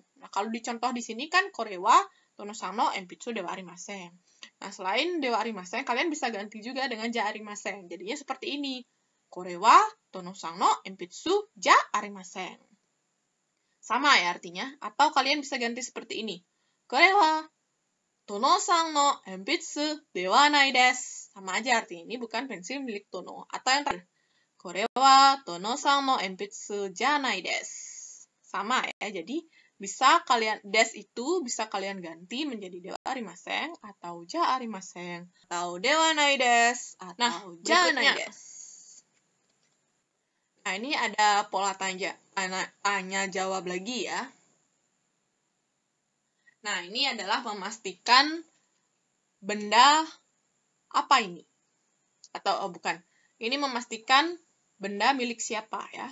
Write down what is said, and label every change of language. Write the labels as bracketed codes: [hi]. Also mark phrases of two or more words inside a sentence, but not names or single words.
[id] Nah, kalau dicontoh di sini kan [ja] これはトノさんの鉛筆ではありません. [id] Nah, selain [ja] ではありません, [id] kalian bisa ganti juga dengan [ja] じゃありません. [id] Jadinya seperti ini. [ja] これはトノさんの鉛筆じゃありません. [id] Sama ya artinya. Atau kalian bisa ganti seperti ini. [ja] これはトノさんの鉛筆ではないです. [id] Sama aja artinya. Ini bukan pensil milik Tono. Atau yang terakhir. [ja] これはトノさんの鉛筆じゃないです. [id] Sama ya. Jadi bisa kalian des itu bisa kalian ganti menjadi [ja] ではありません [id] atau [ja] じゃありません [id] atau [ja] ではないです [id] atau [ja] じゃないです. [id] Nah, ini ada pola tanya jawab lagi ya. Nah, ini adalah memastikan benda apa ini? Atau bukan. Ini memastikan benda milik siapa ya.